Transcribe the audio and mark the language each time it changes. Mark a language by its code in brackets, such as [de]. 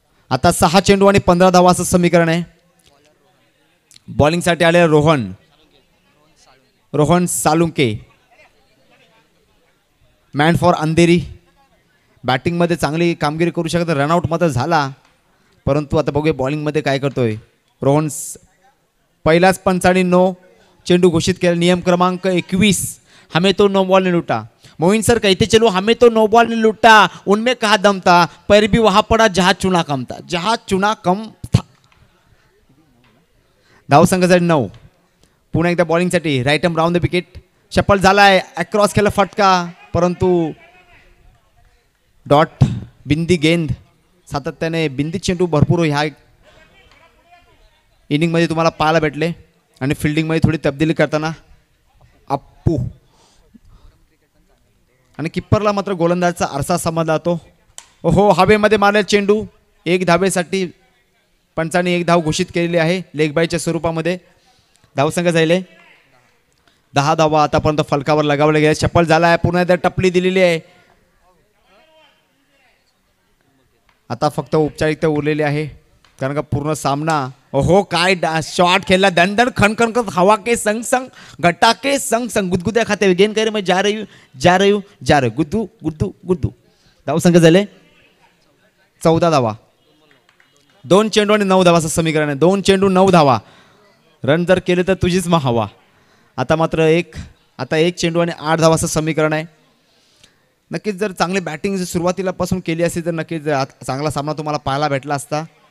[mr] आता 6 चेंडू आणि 15 धावा असं समीकरण आहे. बॉलिंगसाठी आले रोहन सालुंके. Man for Andheri. बॅटिंगमध्ये चांगली कामगिरी करू शकत. रनआउट मात्र झाला, परंतु आता बघूया बॉलिंगमध्ये काय करतोय रोहन. पहिलाच पंचाने 9 चेंडू घोषित केला. नियम क्रमांक 21, [hi] हमें तो 9 बॉल ने लूटा. मोइन सर कहते चलो हमें तो 9 बॉल ने लूटा, उनमें कहा दम था, पैर भी वहां पड़ा जहां चुना कम था. जहां चुना कम था. [mr] धावसंख्या 9. पुन्हा एकदा बॉलिंगसाठी right round the wicket. Shuffle झालाय, अक्रॉस केला फटका, परंतु डॉट. [hi] बिंदी गेंद. [mr] सातत्याने बिंदी चेंडू भरपूर ह्या इनिंगमध्ये तुम्हाला पाहायला भेटले. आणि फिल्डिंगमध्ये थोडी तब्दिली करताना अप्पू. आणि किप्परला मात्र गोलंदाजचा आरसा समजला जातो. ओहो, हवेमध्ये मारलेला चेंडू. 1 धावेसाठी पंचाने 1 धाव घोषित केलेली आहे लेग बायच्या स्वरूपामध्ये. धावसंख्या झाले 10 धावा आतापर्यंत फलकावर लगावले गेले. शफल झाला आहे, पुन्हा एकदा टपली दिलेली आहे. आता फक्त औपचारिकता उरलेली आहे, कारण का पूर्ण सामना. ओहो, काय शॉट खेळला. दंडन खणखण कर. [hi] हवा के संग संग, गट्टा के संग संग, गुदगुद्या खाते गेंद करे मैं जा रही हूँ गुद्दू गुद्दू गुद्दू. [mr] धावसंख्या झाले 14 धावा. 2 चेंडू आणि 9 धावा असं समीकरण आहे. 2 चेंडू 9 धावा. रन जर केले तर तुझीच मग हवा. आता मात्र एक चेंडू आणि 8 धावा असं समीकरण आहे. नक्कीच जर चांगली बॅटिंग सुरुवातीलापासून केली असती तर नक्कीच चांगला सामना तुम्हाला पाहायला भेटला असता.